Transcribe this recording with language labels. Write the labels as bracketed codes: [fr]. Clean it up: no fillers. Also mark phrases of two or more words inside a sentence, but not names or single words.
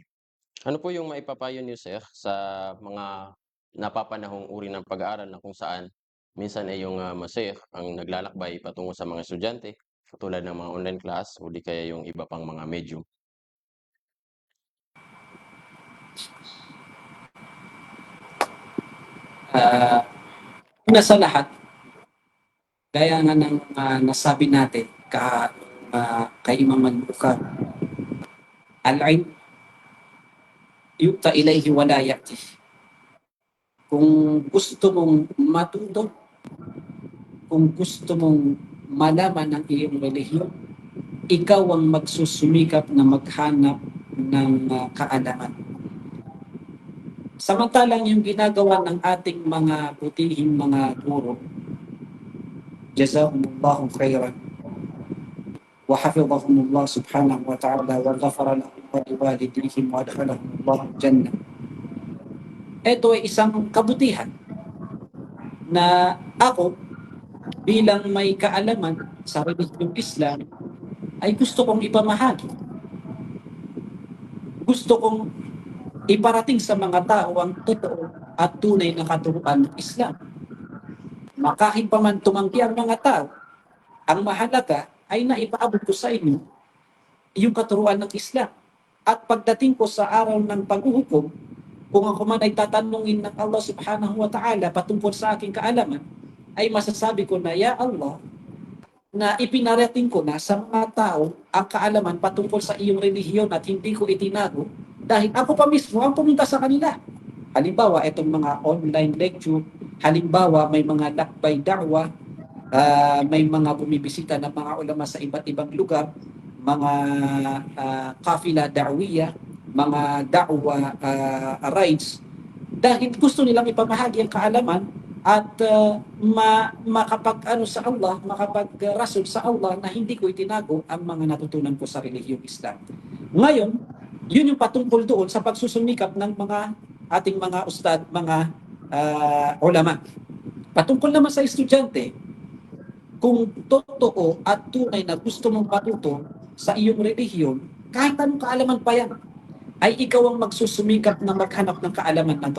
[tl] Ano po yung maipapayo niyo, Sheikh, sa mga napapanahong uri ng pag-aaral na kung saan minsan ay yung masheikh ang naglalakbay patungo sa mga estudyante, katulad ng mga [en] online class [tl] o di kaya yung iba pang mga medium? Una sa lahat, gaya nga ng nasabi natin kay Imam al-Bukhari, [ar] العلم يؤتى إليه ولا يأتي. [tl] Kung gusto mong matuto, kung gusto mong malaman ang iyong relihiyon, ikaw ang magsusumikap na maghanap ng kaalaman. Samantalang yung ginagawa ng ating mga putihing mga guro, [ar] جزاهم الله خيرا وحفظهم الله سبحانه وتعالى وغفر لهم ولوالديهم وأدخلهم الله الجنة. [tl] Ito ay isang kabutihan na ako bilang may kaalaman sa relihiyong Islam ay gusto kong ipamahagi. gusto kong iparating sa mga tao ang totoo at tunay na katuruan ng Islam. Kahit pa man tumanggi ang mga tao, ang mahalaga ay naipaabot ko sa inyo yung katuruan ng Islam. At pagdating ko sa araw ng paghuhukom, kung ako man ay tatanungin ng [ar] الله سبحانه وتعالى [tl] patungkol sa aking kaalaman, ay masasabi ko na, [ar] يا الله, [tl] na ipinarating ko na sa mga tao ang kaalaman patungkol sa iyong relihiyon at hindi ko itinago dahil ako pa mismo ang pumunta sa kanila. Halimbawa, itong mga [en] online lecture, [tl] halimbawa may mga lakbay da'wa, may mga bumibisita ng mga ulama sa iba't ibang lugar, mga [ar] قافلة دعوية, [tl] mga da'wa rides, dahil gusto nilang ipamahagi ang kaalaman at makapag-ano sa Allah, makapag-rasul sa Allah na hindi ko itinago ang mga natutunan ko sa relihiyong Islam. Ngayon, yun yung patungkol doon sa pagsusumikap ng mga ating mga ustad, mga ulama. Patungkol naman sa estudyante, kung totoo at tunay na gusto mong patuto sa iyong relihiyon, kahit anong kaalaman pa yan, ay ikaw ang magsusumikap na maghanap ng kaalaman na to.